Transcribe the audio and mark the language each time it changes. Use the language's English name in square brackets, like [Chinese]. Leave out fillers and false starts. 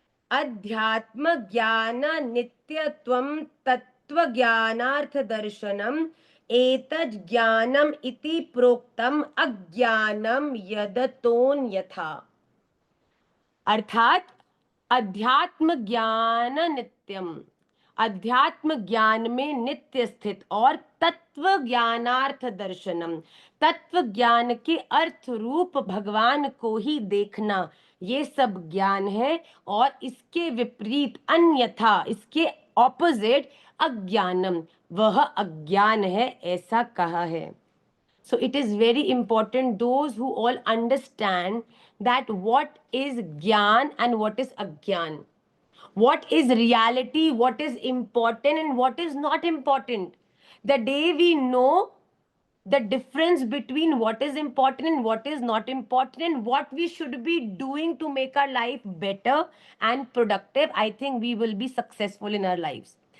[Sanskrit] अध्यात्म ज्ञान नित्यत्वं तत्त्वज्ञानार्थदर्शनम् एतज् ज्ञानम् इति प्रोक्तम् अज्ञानं यदतोऽन्यथा। [Hindi] अर्थात [Sanskrit] अध्यात्म ज्ञान नित्यम, [Hindi] अध्यात्म ज्ञान में नित्य स्थित और [Sanskrit] तत्व ज्ञानार्थ दर्शनम, [Hindi] तत्व ज्ञान के अर्थ रूप भगवान को ही देखना, ये सब ज्ञान है। और इसके विपरीत अन्यथा, इसके ऑपोजिट अज्ञानम, वह अज्ञान है, ऐसा कहा है। [English] So it is very important, those who all understand that what is Gyan and what is Agyan. What is reality, what is important and what is not important. The day we know the difference between what is important and what is not important and what we should be doing to make our life better and productive, I think we will be successful in our lives.